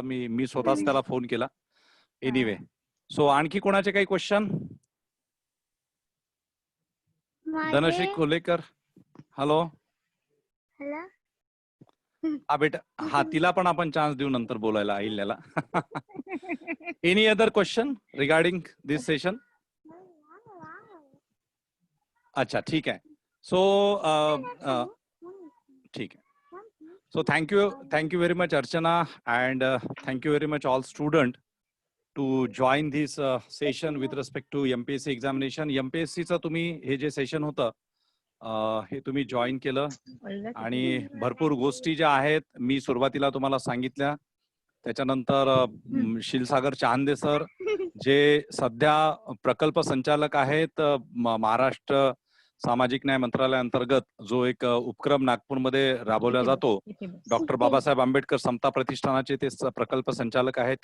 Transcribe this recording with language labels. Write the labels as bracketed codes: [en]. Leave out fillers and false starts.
[mr] मी स्वतःच त्याला फोन केला. एनिवे, सो आणखी कोणाचे काही क्वेश्चन? धनश्री कोलेकर, हॅलो. हा बेटा, हा तिला पण आपण चान्स देऊ नंतर बोलायला अहिल्याला. [en] Any other question regarding this session? [mr] अच्छा, ठीक आहे. सो ठीक आहे. [en] So thank you very much Archana, and thank you very much all student to join this session with respect to MPSC examination. [mr] MPSC चं तुम्ही हे जे सेशन होतं हे तुम्ही जॉईन केलं आणि भरपूर गोष्टी ज्या आहेत मी सुरुवातीला तुम्हाला सांगितल्या. त्याच्यानंतर शिलसागर चहांदे सर जे सध्या प्रकल्प संचालक आहेत महाराष्ट्र सामाजिक न्याय मंत्रालयाअंतर्गत जो एक उपक्रम नागपूरमध्ये राबवला जातो, डॉक्टर बाबासाहेब आंबेडकर समता प्रतिष्ठानाचे ते प्रकल्प संचालक आहेत.